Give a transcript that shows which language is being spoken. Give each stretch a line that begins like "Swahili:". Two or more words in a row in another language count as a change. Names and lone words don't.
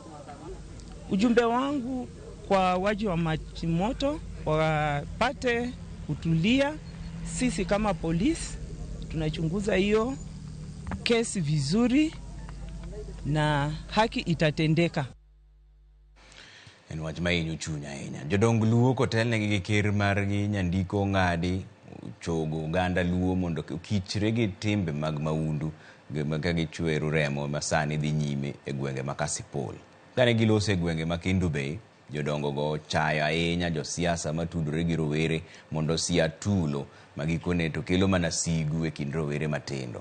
Swahili: Ujumbe wangu kwa waji wa maji moto wapate kutulia. Sisi kama polisi tunachunguza hiyo kesi vizuri na haki itatendeka.
Luo (Kenya and Tanzania): En wach ma hinyo chuny ahinya. Jodong Luo kotelnegi gi ker margi Nyandiko Ng'adi chogo oganda Luo mondo okichre gi timbe mag maundu ka gichwero remo masani dhi nyime e gwenge ma Kasipul. Kane giloso e gwenge ma Kendu Bay, jodongo go chayo ahinya josiasa matudore gi rowere mondo siya tulo magikone to kelo mana sigu e kind rowere matindo.